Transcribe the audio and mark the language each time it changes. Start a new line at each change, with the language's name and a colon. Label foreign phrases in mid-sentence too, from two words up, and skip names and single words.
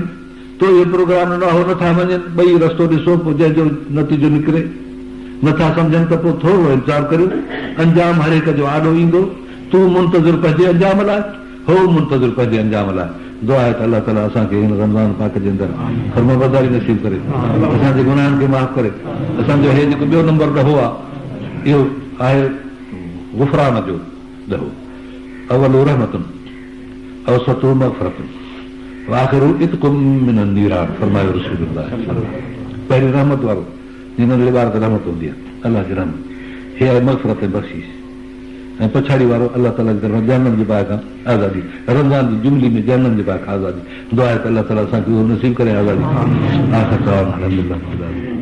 Sindhi: तो इहो प्रोग्राम न हो नथा मञनि, ॿई रस्तो ॾिसो, पोइ जंहिंजो नतीजो निकिरे, नथा सम्झनि त पोइ थोरो इंतज़ार करियो, अंजाम हर हिक जो आॾो ईंदो। तूं मुंतज़िर पंहिंजे अंजाम लाइ, हो मुंतज़िर पंहिंजे अंजाम लाइ। दुआ आहे त अलाह ताला असांखे हिन रमज़ान पाक जे अंदरि फर्माबरदारी नसीब करे, असांजे गुनाहनि खे माफ़ करे। असांजो हे जेको ॿियो नंबर ॾहो आहे, इहो आहे गुफ़रान जो ॾहो।
Arabic: أوله رحمة، أوسطه مغفرة، آخره عتق من النيران,
Sindhi: फरमायो रसूलुल्लाह। पहिरीं रहमत वारो, जिन जे ॿार ते रहमत हूंदी आहे, अलाह जी रहमत, हे आहे मग़फ़िरत ऐं बख़्शीश। ऐं पछाड़ी वारो अलाह ताला जी तरफ़ां जहन्नम जे बाहि खां आज़ादी, रमज़ान जी जुमली में जहन्नम जे बाहि खां आज़ादी। दुआ आहे त अलाह ताला असांखे उहो नसीब करे आज़ादी।